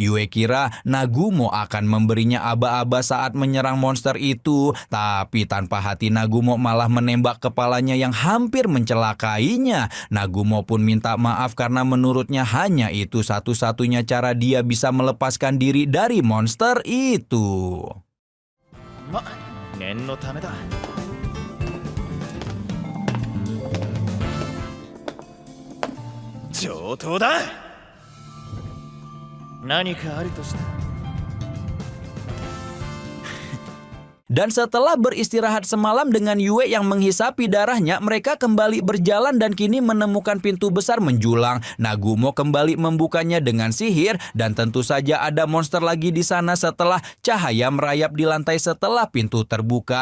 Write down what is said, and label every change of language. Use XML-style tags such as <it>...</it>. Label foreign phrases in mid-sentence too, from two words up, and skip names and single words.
<id>Yue kira Nagumo akan memberinya aba-aba saat menyerang monster itu, tapi tanpa hati Nagumo malah menembak kepalanya yang hampir mencelakainya. Nagumo pun minta maaf karena menurutnya hanya itu satu-satunya cara dia bisa melepaskan diri dari monster itu.</id> <ja>念のためだ。上等だ。何かあるとしたら。</ja> <id>Dan setelah beristirahat semalam dengan Yue yang menghisapi darahnya, mereka kembali berjalan dan kini menemukan pintu besar menjulang. Nagumo kembali membukanya dengan sihir dan tentu saja ada monster lagi di sana setelah cahaya merayap di lantai setelah pintu terbuka.</id>